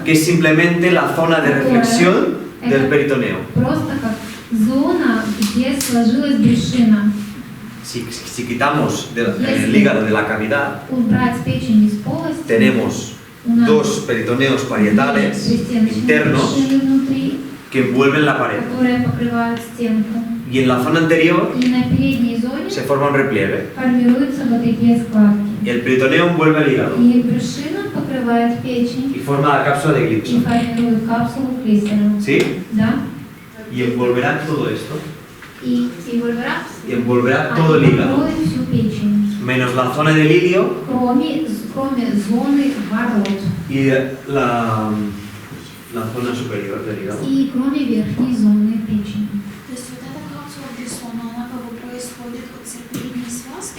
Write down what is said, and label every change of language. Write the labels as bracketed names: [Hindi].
[Spanish] que es simplemente la zona de reflexión del peritoneo. [Russian] Просто как зона, где сложилась брюшина. [Spanish] Si quitamos el hígado de la cavidad, [Russian] Убрать печень из полости. [Spanish] tenemos [Russian] у нас [Spanish] dos peritoneos parietales [Russian] пристеночные [Spanish] internos [Russian] брюшины внутри, [Spanish] que envuelven la pared. [Russian] которые покрывают стенку. [Spanish] Y en la zona anterior [Russian] И на передней зоне [Spanish] se forma un repliegue. [Russian] формируются вот такие складки. [Spanish] Y el peritoneo envuelve el hígado [Russian] И брюшина покрывает печень [Spanish] y forma la cápsula de [Russian] и [Spanish] Gibson. [Russian] формирует капсулу Глисера. [Spanish] ¿Sí? [Russian] Да? [Spanish] Y envolverá todo esto. [Russian] И [Spanish] volverá Y envolverá todo el hígado. [Russian] покроет всю печень. [Spanish] Menos la zona del ilio [Russian] Кроме зоны ворот. [Spanish] y la zona superior del hígado. [Russian] И кроме верхней зоны печени. То есть вот эта капсула Глисона, она как бы происходит от серповидной связки?